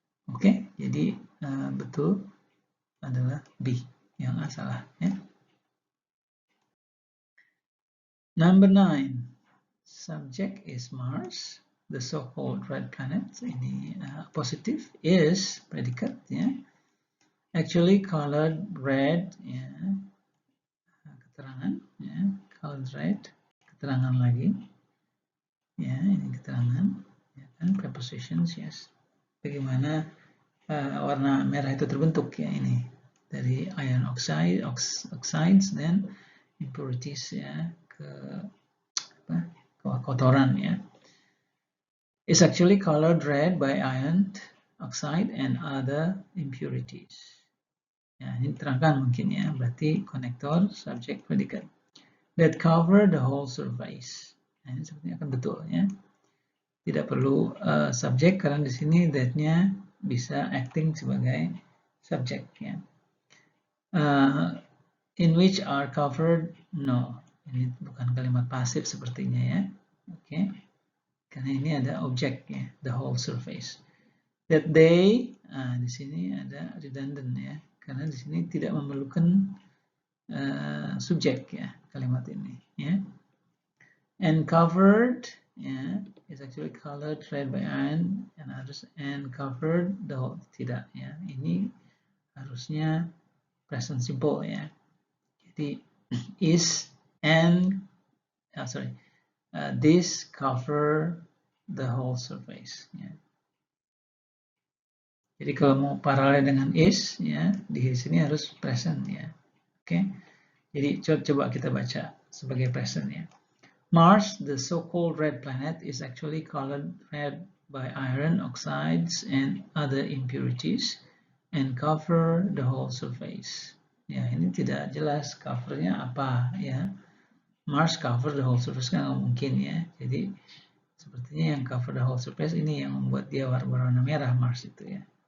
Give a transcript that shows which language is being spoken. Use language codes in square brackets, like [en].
[id] Oke, jadi betul adalah B, yang A salah ya. [en] Number 9, subject is Mars, the so-called red planet. [id] Ini positif, [en] is predicate [id] ya, [en] actually colored red [id] ya, keterangan ya, colored red, keterangan lagi ya, ini keterangan ya kan, [en] prepositions, yes. [id] Bagaimana warna merah itu terbentuk ya, ini dari iron oxides dan impurities ya, ke kotoran ya. [en] Is actually colored red by iron oxide and other impurities. [id] Ya, ini terangkan mungkin ya, berarti konektor, subject, predicate. [en] That cover the whole surface. [id] Nah, ini sepertinya akan betul ya. Tidak perlu subjek karena di sini that-nya bisa acting sebagai subjek ya. [en] In which are covered, no. [id] Ini bukan kalimat pasif sepertinya ya. Oke. Karena ini ada objek ya, [en] the whole surface. That they, [id] di sini ada redundant ya. Karena di sini tidak memerlukan subjek ya, kalimat ini ya. [en] And covered ya, is actually colored red by iron and others, and covered the whole, [id] tidak ya. Ini harusnya present simple ya. [en] Jadi is and this cover the whole surface ya. [id] Jadi kalau mau paralel dengan is ya, di sini harus present ya. Oke. Jadi coba kita baca sebagai present ya. [en] Mars, the so-called red planet, is actually colored red by iron oxides and other impurities and cover the whole surface. [id] Ya, ini tidak jelas covernya apa ya. [en] Mars cover the whole surface [id] kan nggak mungkin ya. Jadi sepertinya yang [en] cover the whole surface [id] ini yang membuat dia berwarna merah Mars itu ya.